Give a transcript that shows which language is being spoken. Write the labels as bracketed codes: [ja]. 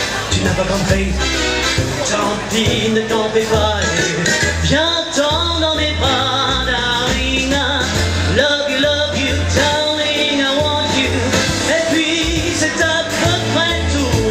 [fr] Tu n'as pas compris, tant pis, ne t'en fais pas. Viens-t'en dans mes bras, darling. [en] Love you, darling, I want you. [fr] Et puis c'est à peu près tout.